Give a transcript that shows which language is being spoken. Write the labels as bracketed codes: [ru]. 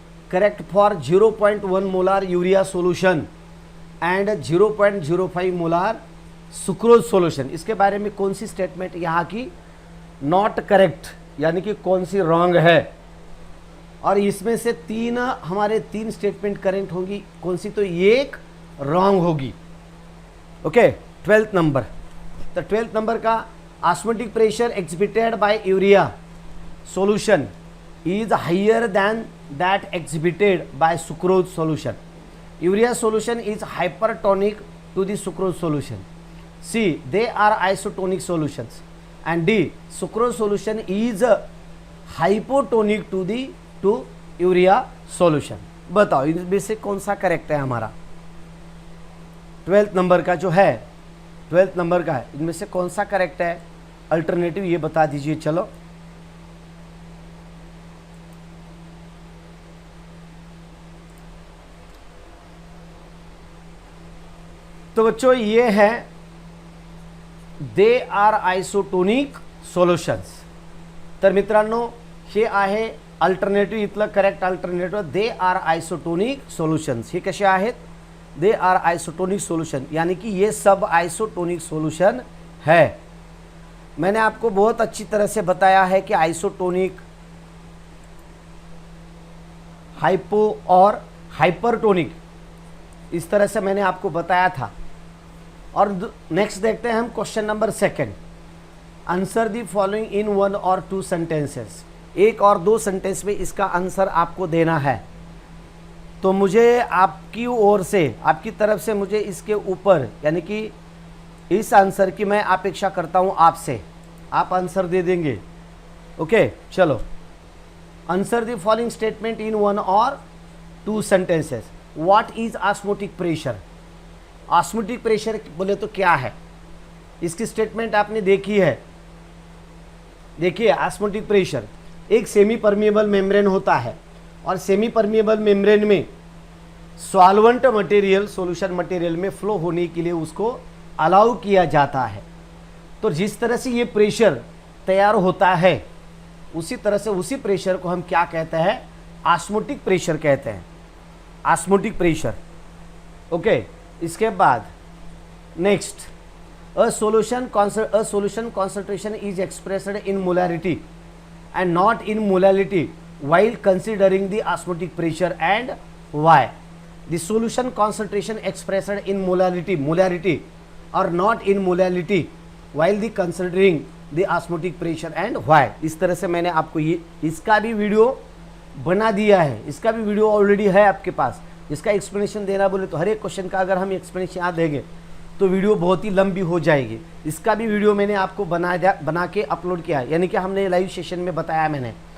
[en] correct for 0.1 molar urea solution and 0.05 molar sucrose solution, [hi] इसके बारे में कौन सी स्टेटमेंट यहाँ की नॉट करेक्ट, यानी कि कौन सी रॉन्ग है। और इसमें से 3 हमारे 3 स्टेटमेंट करेक्ट होंगी, कौन सी, तो एक रॉन्ग होगी। ओके, 12th नंबर, तो 12th नंबर का [en] Osmotic pressure exhibited by urea solution is higher than that exhibited by sucrose solution. Urea solution is hypertonic to the sucrose solution. C, they are isotonic solutions. And D, sucrose solution is hypotonic to urea solution. [hi] बताओ इनमें से कौन सा correct है हमारा 12th number का जो है, 12th नंबर का है, इनमें से कौन सा करेक्ट है, अल्टरनेटिव ये बता दीजिए। चलो तो बच्चों ये है [en] They are isotonic solutions. [mr] तर मित्रांनो हे आहे अल्टरनेटिव्ह, इथलं correct alternative [en] They are isotonic solutions. [mr] हे कसे आहेत, [en] they are isotonic solution, [hi] यानी कि ये सब आइसोटोनिक सोल्यूशन है। मैंने आपको बहुत अच्छी तरह से बताया है कि आइसोटोनिक, हाइपो और हाइपरटोनिक, इस तरह से मैंने आपको बताया था। और नेक्स्ट देखते हैं हम question number 2, [en] Answer the following in 1 और 2 sentences. [hi] 1 और 2 सेंटेंस में इसका आंसर आपको देना है। तो तो मुझे आपकी ओर से, आपकी तरफ से मुझे इसके ऊपर यानी कि इस आंसर की मैं अपेक्षा करता हूं आपसे। आप आंसर दे देंगे। ओके चलो, [en] Answer the following statement in 1 और 2 sentences. What is osmotic pressure? [hi] Osmotic pressure बोले तो क्या है? इसकी स्टेटमेंट आपने देखी है। देखिए, ऑस्मोटिक प्रेशर एक सेमी परमिएबल मेम्ब्रेन होता है और सेमी परमिएबल मेम्ब्रेन में सॉल्वेंट मटेरियल, सॉल्यूशन मटेरियल में फ्लो होने के लिए उसको अलाउ किया जाता है। तो जिस तरह से ये प्रेशर तैयार होता है उसी तरह से उसी प्रेशर को हम क्या कहते हैं? ऑस्मोटिक प्रेशर कहते हैं। Osmotic pressure. [en] Okay, इसके बाद next, a solution concentration is expressed in molarity and not in molality while considering the osmotic pressure, and why? The solution concentration expressed in molarity or not in molality while the considering the osmotic pressure, and why? [hi] इस तरह से मैंने आपको ये इसका भी video बना दिया है। इसका भी वीडियो ऑलरेडी है आपके पास। इसका एक्सप्लेनेशन देना बोले तो हर एक क्वेश्चन का अगर हम एक्सप्लेनेशन यहाँ देंगे तो वीडियो बहुत ही लंबी हो जाएगी। इसका भी वीडियो मैंने आपको बना के अपलोड किया है, यानी कि हमने लाइव सेशन में बताया मैंने।